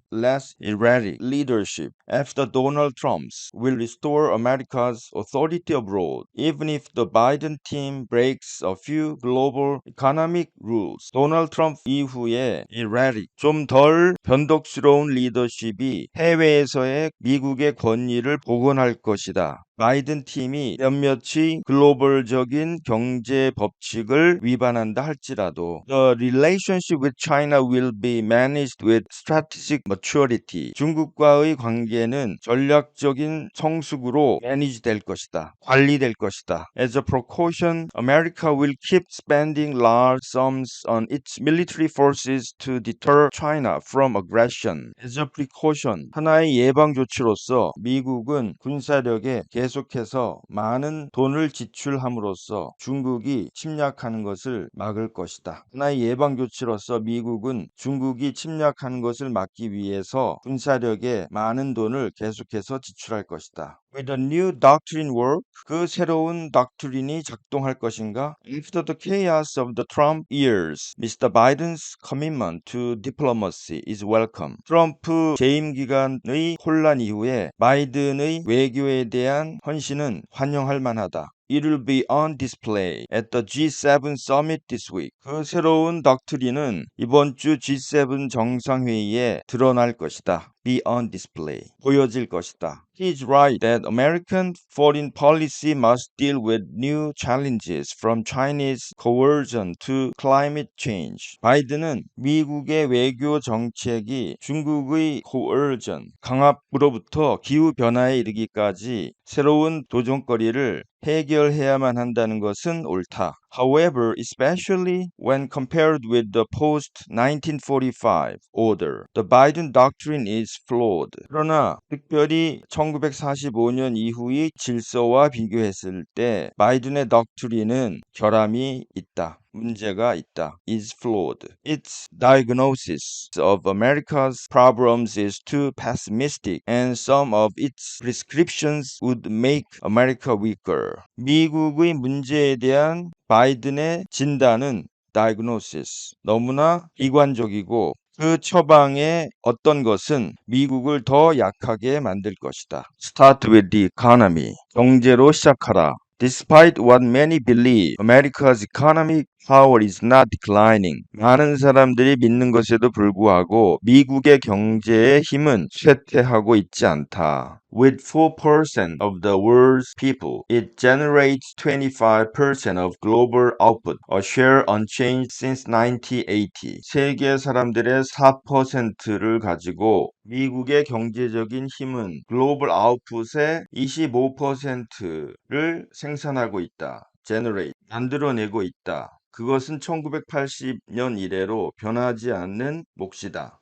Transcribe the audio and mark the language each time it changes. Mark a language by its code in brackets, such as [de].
[en] less erratic leadership after Donald Trump's will restore America's authority abroad, even if the Biden team breaks a few global economic rules. [ko] 도널드 트럼프 이후에 erratic, 좀 덜 변덕스러운 리더십이 해외에서의 미국의 권위를 복원할 것이다. 바이든 팀이 몇몇이 글로벌적인 경제 법칙을 위반한다 할지라도 [en] The relationship with China will be managed with strategic maturity. [ko] 중국과의 관계는 전략적인 성숙으로 manage 될 것이다. 관리될 것이다. [en] As a precaution, America will keep spending large sums on its military forces to deter China from aggression. As a precaution, [ko] 하나의 예방 조치로서 미국은 군사력에 계속해서 많은 돈을 지출함으로써 중국이 침략하는 것을 막을 것이다. 하나의 예방 조치로서 미국은 중국이 침략하는 것을 막기 위해서 군사력에 많은 돈을 계속해서 지출할 것이다. [en] Will the new doctrine work? [ko] 그 새로운 닥트린이 작동할 것인가? [en] After the chaos of the Trump years, Mr. Biden's commitment to diplomacy is welcome. [ko] 트럼프 재임 기간의 혼란 이후에 바이든의 외교에 대한 헌신은 환영할 만하다. [en] It will be on display at the G7 summit this week. [ko] 그 새로운 닥트린은 이번 주 G7 정상회의에 드러날 것이다. [en] Be on display. [ko] 보여질 것이다. [en] He is right that American foreign policy must deal with new challenges from Chinese coercion to climate change. [ko] 바이든은 미국의 외교 정책이 중국의 coercion, 강압으로부터 기후 변화에 이르기까지 새로운 도전거리를 해결해야만 한다는 것은 옳다. [en] However, especially when compared with the post-1945 order, the Biden doctrine is flawed. [ko] 그러나 특별히 1945년 이후의 질서와 비교했을 때 바이든의 덕트린은 결함이 있다. 문제가 있다. [en] is flawed. Its diagnosis of America's problems is too pessimistic and some of its prescriptions would make America weaker. [ko] 미국의 문제에 대한 바이든의 진단은 diagnosis, 너무나 비관적이고 그 처방의 어떤 것은 미국을 더 약하게 만들 것이다. [en] Start with the economy. [ko] 경제로 시작하라. [en] Despite what many believe, America's economic power is not declining. [ko] 많은 사람들이 믿는 것에도 불구하고 미국의 경제의 힘은 쇠퇴하고 있지 않다. [en] With 4% of the world's people, it generates 25% of global output, a share unchanged since 1980. [ko] 세계 사람들의 4%를 가지고 미국의 경제적인 힘은 글로벌 아웃풋의 25%를 생산하고 있다. generate, 만들어내고 있다. 그것은 1980년 이래로 변하지 않는 몫이다.